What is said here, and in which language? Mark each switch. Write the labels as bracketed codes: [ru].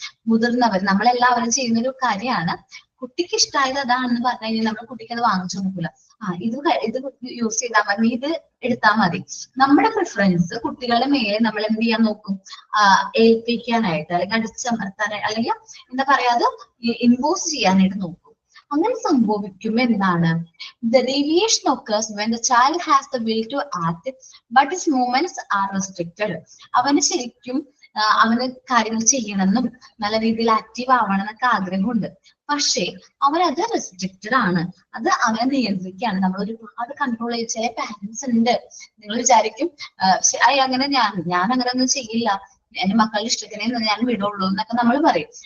[ml] മുതിർന്നവർ നമ്മളെല്ലാവരും ചെയ്യുന്ന ഒരു കാര്യമാണ്, കുട്ടിക്ക് ഇഷ്ടമായത് അതാണെന്ന് പറഞ്ഞു കഴിഞ്ഞാൽ നമ്മൾ കുട്ടിക്ക് അത് വാങ്ങിച്ചു കൊടുക്കില്ല. ഇത് യൂസ് ചെയ്താൽ മതി, ഇത് എടുത്താൽ മതി. നമ്മുടെ പ്രിഫറൻസ് കുട്ടികളുടെ മേലെ നമ്മൾ എന്ത് ചെയ്യാൻ നോക്കും? ഏൽപ്പിക്കാനായിട്ട് അല്ലെങ്കിൽ അടിച്ചമർത്താനായിട്ട് അല്ലെങ്കിൽ എന്താ പറയാ അത് ഇമ്പോസ് ചെയ്യാനായിട്ട് നോക്കും. അങ്ങനെ സംഭവിക്കുമ്പോൾ എന്താണ്? [en] The deviation occurs when the child has the will to act, but his movements are restricted. [ml] അവന് ശരിക്കും അവന് കാര്യങ്ങൾ ചെയ്യണമെന്നും നല്ല രീതിയിൽ ആക്റ്റീവ് ആവണം എന്നൊക്കെ ആഗ്രഹമുണ്ട്. പക്ഷേ അവനത് റെസ്ട്രിക്റ്റഡ് ആണ്. അത് അവനെ നിയന്ത്രിക്കുകയാണ്. നമ്മൾ ഒരുപാട് കൺട്രോൾ ചെയ്ത് ചില പാരന്റ്സ് ഉണ്ട്. നിങ്ങൾ വിചാരിക്കും അങ്ങനെ ഞാൻ അങ്ങനെ ഒന്നും ചെയ്യില്ല, എന്റെ മക്കളുടെ ഇഷ്ടത്തിനെ ഞാൻ വിടുള്ളൂ എന്നൊക്കെ നമ്മൾ പറയും.